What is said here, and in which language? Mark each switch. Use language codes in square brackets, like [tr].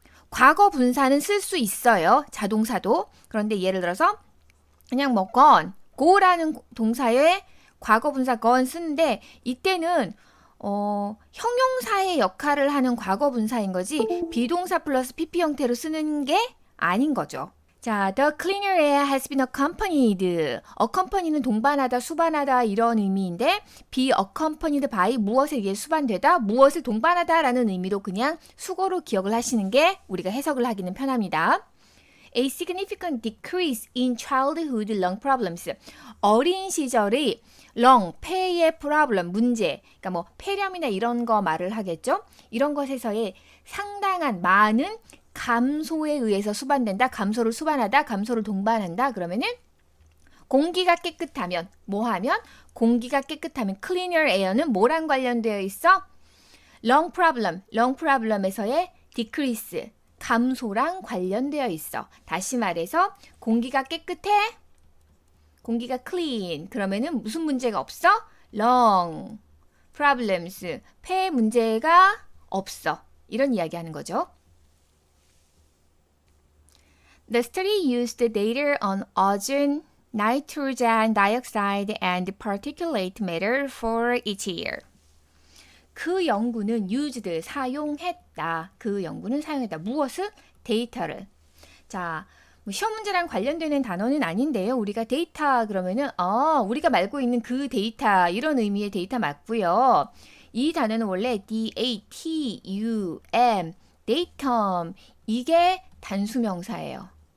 [ko] 과거 분사는 쓸 수 있어요. 자동사도. 그런데 예를 들어서 그냥 뭐 gone, go라는 동사에 과거 분사 gone 쓰는데 이때는 형용사의 역할을 하는 과거 분사인 거지 비동사 플러스 pp 형태로 쓰는 게 아닌 거죠. 자, [en] the cleaner air has been accompanied. [ko] accompany는 동반하다, 수반하다 이런 의미인데 be accompanied by 무엇에 의해 수반되다, 무엇을 동반하다라는 의미로 그냥 수거로 기억을 하시는 게 우리가 해석을 하기는 편합니다. [en] A significant decrease in childhood lung problems. [ko] 어린 시절의 lung, 폐의 problem, 문제, 그러니까 뭐 폐렴이나 이런 거 말을 하겠죠. 이런 것에서의 상당한 많은 감소에 의해서 수반된다. 감소를 수반하다. 감소를 동반한다. 그러면은 공기가 깨끗하면 뭐 하면? 공기가 깨끗하면 cleaner air는 뭐랑 관련되어 있어? lung problem, lung problem에서의 decrease, 감소랑 관련되어 있어. 다시 말해서 공기가 깨끗해? 공기가 clean. 그러면은 무슨 문제가 없어? [en] lung problems, [ko] 폐 문제가 없어. 이런 이야기 하는 거죠. [en] The study used data on ozone, nitrogen dioxide, and particulate matter for each year. [ko] 그 연구는 used, 사용했다. 그 연구는 사용했다. 무엇을? 데이터를. 자, 뭐 시험 문제랑 관련되는 단어는 아닌데요. 우리가 데이터 그러면은 우리가 말고 있는 그 데이터 이런 의미의 데이터 맞고요. 이 단어는 원래 datum, datum 이게 단수명사예요.